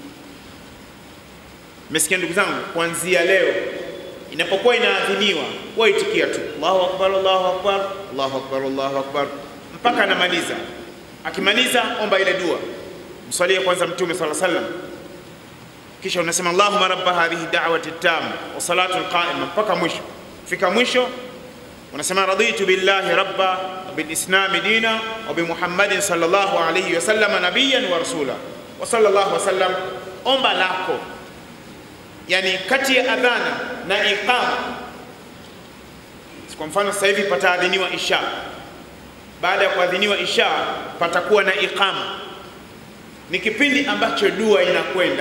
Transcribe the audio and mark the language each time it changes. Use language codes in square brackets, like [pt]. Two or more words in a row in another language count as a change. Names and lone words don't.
[sw] Mesikia ndugu zangu, kuanzia leo inapokuwa inaadhiniwa, waitikia tu [ar] الله أكبر الله أكبر الله أكبر الله أكبر, [sw] mpaka anamaliza. Akimaliza omba ile dua, msalie kwanza Mtume [ar] صلى الله عليه وسلم, [sw] kisha unasema [ar] اللهم رب هذه الدعوة التامة والصلاة القائمة, [sw] mpaka mwisho. Fika mwisho unasema [ar] رضيت بالله ربا وبالإسلام دينا وبمحمد صلى الله عليه وسلم نبيا ورسولا وصلى الله وسلم. [sw] Omba lako, yani kati ya adhana na iqama. Kwa mfano sasa hivi pataadhiniwa isha, baada ya kuadhiniwa isha patakuwa na iqama. Ni kipindi ambacho dua inakwenda.